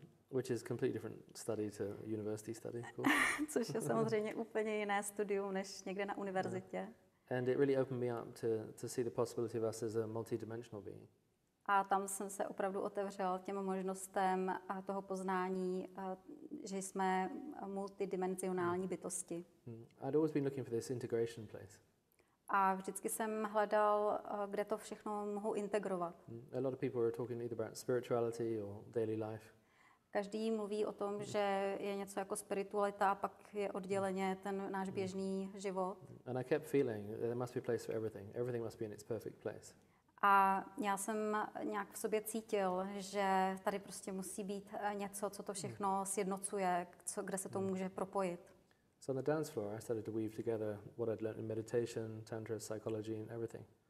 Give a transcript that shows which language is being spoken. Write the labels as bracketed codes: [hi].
[en] Which is completely different study to university study, of course. [cs] Což je samozřejmě úplně jiné studium než někde na univerzitě. [en] And it really opened me up to see the possibility of us as a multidimensional being. [cs] A tam jsem se opravdu otevřel těm možnostem toho poznání, že jsme multidimenzionální bytosti. [en] I'd always been looking for this integration place. [cs] A vždycky jsem hledal, kde to všechno mohu integrovat. [en] A lot of people were talking either about spirituality or daily life. [cs] Každý mluví o tom, že je něco jako spiritualita a pak je odděleně ten náš běžný život. [en] And I kept feeling there must be a place for everything. Everything must be in its perfect place. [cs] A já jsem nějak v sobě cítil, že tady prostě musí být něco, co to všechno sjednocuje, kde se to může propojit. [en] So on the dance floor, I started to weave together what I'd learned in meditation, tantra, psychology and everything.